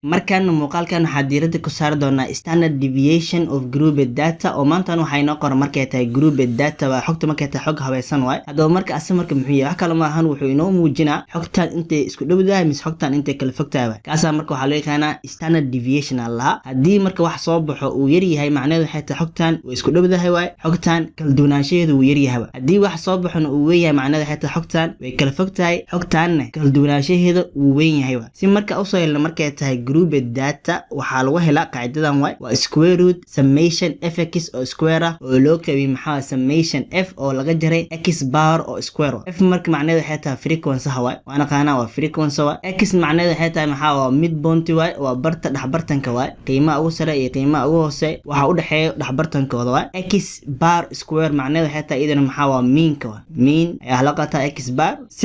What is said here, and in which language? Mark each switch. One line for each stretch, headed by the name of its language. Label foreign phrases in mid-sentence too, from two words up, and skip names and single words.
Somali: markan muuqaalkan waxaa diiradda ku saari doonaa
English: standard deviation of grouped data
Somali: oo maanta waxay noo qoran markay tahay
English: grouped data
Somali: waa xogta markay tahay xog habaysan waay hadaba marka marka muxuu yahay wax kale ma ahan wuxuu inoo muujinaa xogtan intay isku dhowdahay mis xogtan intay kala fogtahay kaasa marka waxa loo yaqaanaa
English: standard deviation
Somali: allah hadii marka wax soo baxo uu yar yahay macnaheedu waxay tahay xogtan way isku dhowdahay waay xogtan kala duwanaanshaheedu uu yar yahay hadii wax soo baxona uu weyn yahay macnaheedu waxay tahay xogtan way kala fogtahay xogtanna kala duwanaanshaheedu uu weyn yahay si marka u soo helno markay tahay grouped data waxaa lagu helaa qaacidadan waa
English: square root summation fx
Somali: oo square ah oo loo qaybiyay maxaa
English: summation f
Somali: oo laga jaray
English: x bar
Somali: oo square f marka macnaheedu waxay tahay frequency waay waana qaana waa frequency waay x macnaheedu waxay tahay maxaa waa midpoint waay waa barta dhaxbartanka waay qiimaha ugu sare iyo qiimaha ugu hoose waxa u dhaxeeyo dhaxbartankooda waay
English: x bar square
Somali: macnaheedu waxay tahay idin maxaa waa meanka waay mean ayaa la qataa x bar si